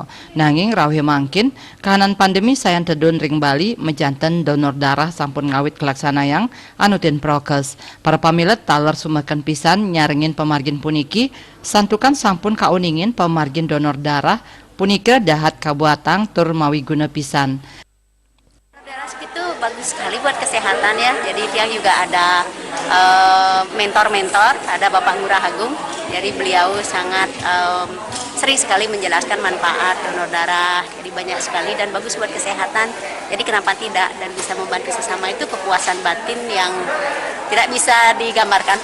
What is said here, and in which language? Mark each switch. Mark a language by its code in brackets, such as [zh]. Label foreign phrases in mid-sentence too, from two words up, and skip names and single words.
[ban] Nanging rawih mangkin, kahanan pandemi sayan tedun ring Bali, mejanten donor darah sampun ngawit kelaksanayang anutin prokes. Para pamilet taler sumekan pisan nyarengin pemargin puniki, santukan sampun kauningin pemargin donor darah, punika dahat kabuatang tur mawi guna pisan. [id] Darah itu bagus sekali buat kesehatan ya. Jadi dia juga ada mentor-mentor, ada Bapak Ngurah Agung. Jadi beliau sangat sering sekali menjelaskan manfaat donor darah. Jadi banyak sekali dan bagus buat kesehatan. Jadi kenapa tidak, dan bisa membantu sesama itu kepuasan batin yang tidak bisa digambarkan.